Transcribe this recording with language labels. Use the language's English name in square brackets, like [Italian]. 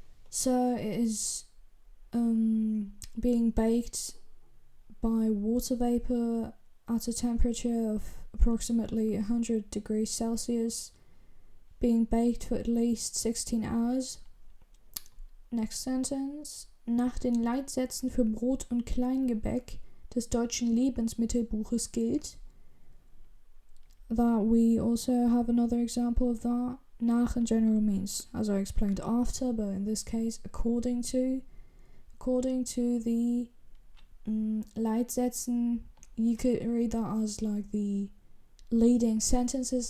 [English] So it is being baked by water vapor at a temperature of approximately 100 degrees Celsius, being baked for at least 16 hours. Next sentence. [German] Nach den Leitsätzen für Brot und Kleingebäck des deutschen Lebensmittelbuches gilt. [English] That we also have another example of that. Nach in general means, as I explained, after, but in this case, according to the Leitsätzen, you could read that as like the leading sentences.